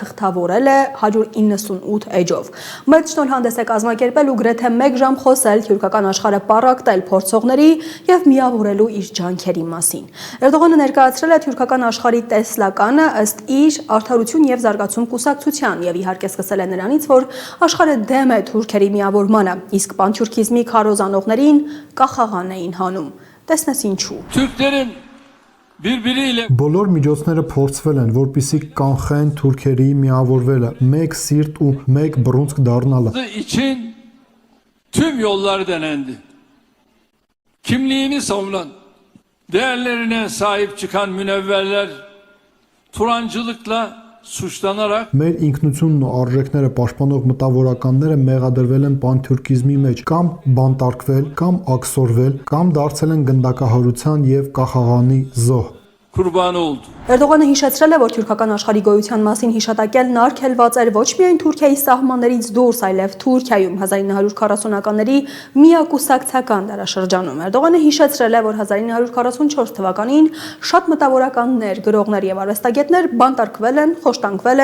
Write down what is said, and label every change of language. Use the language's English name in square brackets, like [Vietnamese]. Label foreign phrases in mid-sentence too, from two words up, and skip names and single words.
[Armenian] է 198 էջով։ Մեծ շնորհանդես է կազմակերպել ու գրեթե 1 ժամ խոսել թուրքական աշխարհը պառակտել փորձողների եւ միավորելու իր ջանքերի մասին։ Էրդողանը ներկայացրել է թուրքական աշխարհի տեսլականը ըստ իր Արդարություն եւ զարգացում կուսակցության եւ իհարկե սկսել է նրանից, որ աշխարհը դեմ է թուրքերի միավորմանը, իսկ պանթյուրքիզմի քարոզանողներին կախաղան էին հանում։ Տեսնես ինչու։ [Turkish] Türklerin birbiriyle [Armenian] Բոլոր միջոցները փորձվել են, որպիսի կանխեն թուրքերի միավորվելը, մեկ սիրտ ու մեկ բռունցք դառնալը։ [Turkish] için tüm yollar denendi. Kimliğini savunan, değerlerine sahip çıkan münevverler Turancılıkla suçlanarak [Armenian] Մեր ինքնությունն ու արժեքները պաշտպանող մտավորականները մեղադրվել են պանթյուրքիզմի մեջ, կամ բանտարկվել, կամ աքսորվել, կամ դարձել են գնդակահարության եւ կախաղանի զոհ։ [Turkish] kurbanı oldu. [Armenian] Էրդողանը հիշեցրել է, որ թուրքական աշխարհի գոյության մասին հիշատակելն արգելված էր ոչ միայն Թուրքիայի սահմաններից դուրս, այլև Թուրքիայում 1940-ականների միակուսակցական դարաշրջանում։ Էրդողանը հիշեցրել է, որ 1944 թվականին շատ մտավորականներ, գրողներ եւ արվեստագետներ բանտարկվել են, խոշտանգվել